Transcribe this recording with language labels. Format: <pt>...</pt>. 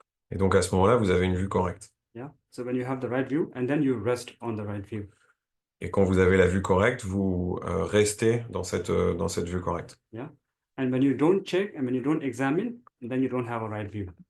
<fr>Et donc à ce moment-là, vous avez une vue correcte.</fr> <en>Yeah. So when you have the right view, and then you rest on the right view.</en> <fr>Et quand vous avez la vue correcte, vous restez dans cette vue correcte.</fr> <en>Yeah. And when you don't check and when you don't examine, then you don't have a right view.</en>